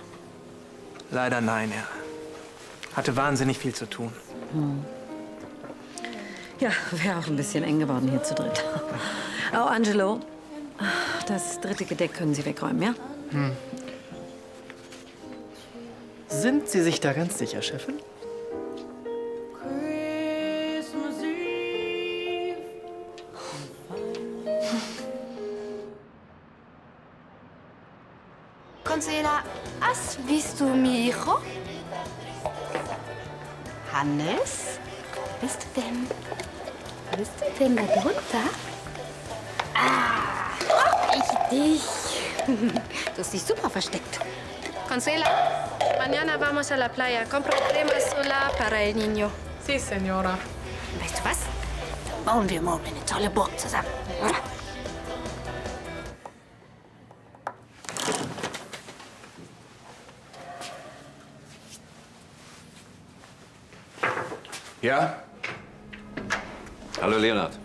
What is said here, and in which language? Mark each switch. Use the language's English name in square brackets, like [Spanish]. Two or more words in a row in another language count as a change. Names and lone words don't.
[German] Leider nein, er hatte wahnsinnig viel zu tun. Ja, wäre auch ein bisschen eng geworden hier zu dritt. Oh, Angelo, das dritte Gedeck können Sie wegräumen, ja? Sind Sie sich da ganz sicher, Chefin? [Spanish] Consuela, has visto mi hijo? [German] Hannes? Bist du denn da drunter? Ah, ich dich. Du hast dich super versteckt. [Spanish] Consuela, mañana vamos a la playa. Compra crema solar para el niño. Sí, señora. [German] Weißt du was? Bauen wir morgen eine tolle Burg zusammen. Ja? Hallo, Leonhard.